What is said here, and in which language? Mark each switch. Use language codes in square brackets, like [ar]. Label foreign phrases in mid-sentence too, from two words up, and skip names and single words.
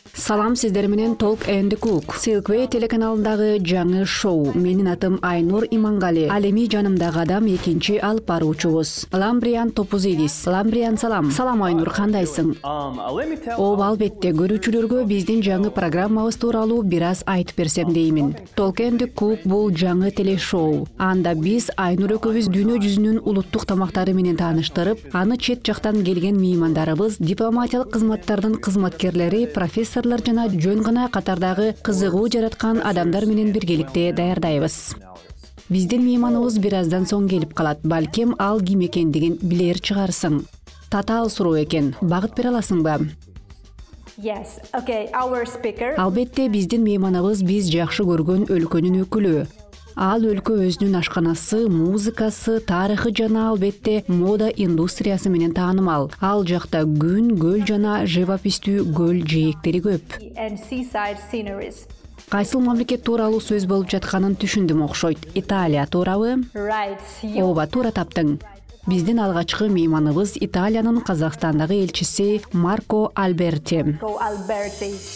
[ky] Салам, сиздер менен Talk and Cook. Silkway телеканалындагы жаңы шоу. Менин атым Айнур Имангали. Алеми жанымдагы адам экинчи алып баруучубуз. Ламбриан Топузидис. Ламбриан, салам. Салам Айнур, кандайсың? Ооба, албетте, көрүүчүлөргө биздин жаңы программабыз тууралуу бир аз айтып берсем деймин. Talk and Cook бул жаңы телешоу. Анда биз Айнур экөөбүз дүйнө жүзүнүн улуттук тамактары менен тааныштырып, аны чет жактан келген меймандарыбыз, дипломатиялык кызматтардын кызматкерлери, профессорлор жана жөн гана катардагы кызыгуу жараткан адамдар менен биргеликте даярдайбыз. Биздин мейманыбыз бир аздан соң келип калат. Балким ал ким экендигин билер чыгарсың. Татаал суроо экен. Багыт бере аласыңбы? [en] Yes. Okay, our speaker. [ky] Албетте, биздин мейманыбыз биз жакшы көргөн өлкөнүн өкүлү. Ал өлкө өзүнүн ашканасы, музыкасы, тарыхы жана албетте мода индустриясы менен таанымал. Ал жакта күн, көл жана живопистүү көл жээктери көп. [en] And seaside sceneries. [ky] Кайсыл мамлекет тууралуу сөз болуп жатканын түшүндүм окшойт. Италия туурабы? [en] Right. [ky] Ооба, туура таптың. Биздин алгачкы мейманыбыз Италиянын Казакстандагы элчиси Марко Альберти. Alberti.